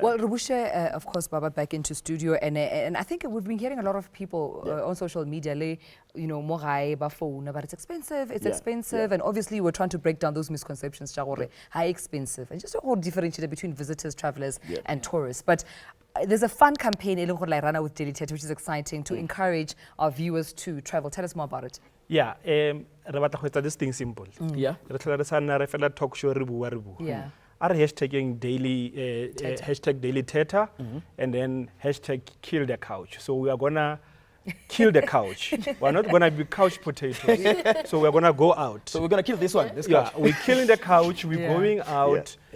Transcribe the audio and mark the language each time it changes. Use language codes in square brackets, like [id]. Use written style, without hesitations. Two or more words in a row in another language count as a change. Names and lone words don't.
[en] Well, Rubushe, of course, Baba back into studio, and I think we've been hearing a lot of people on social media, more phone, but it's expensive, and obviously we're trying to break down those misconceptions, high expensive, and just to differentiate between visitors, travelers, and tourists. But there's a fun campaign run with Daily Thetha, which is exciting to encourage our viewers to travel. Tell us more about it. Yeah, [tn] re batla go etsa [en] this thing simple. Yeah. [tn] Re tlhola re sa nna re fela [en] talk show [tn] re bua. [en] Yeah. Are hashtagging daily hashtag Daily Thetha and then hashtag kill the couch. So we are gonna kill the couch. We're not gonna be couch potatoes. So we're gonna go out. So we're gonna kill this one. This couch. We're killing the couch. We're going out.